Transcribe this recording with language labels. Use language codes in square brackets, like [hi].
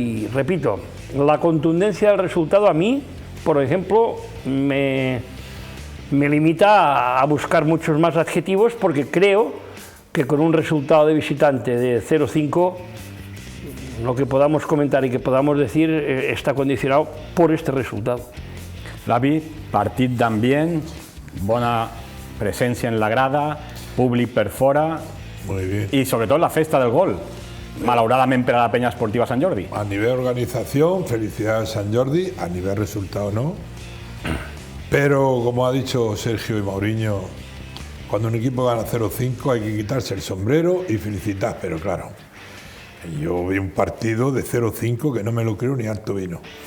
[es] Y repito, la contundencia del resultado a mí, por ejemplo, me limita a buscar muchos más adjetivos, porque creo que con un resultado de visitante de 0-5, lo que podamos comentar y que podamos decir está condicionado por este resultado. [ca] L'avi, partit d'ambient, bona presència en la grada, públic per fora. [es] Muy bien. Y sobre todo [ca] la festa del gol, malauradament per a la Peña Esportiva Sant Jordi. [es] A nivel organización, felicidades a Sant Jordi, a nivel resultado no. Pero como ha dicho Sergio y Mauriño, cuando un equipo gana 0-5 hay que quitarse el sombrero y felicitar, pero claro, yo vi un partido de 0-5 que no me lo creo ni harto vino.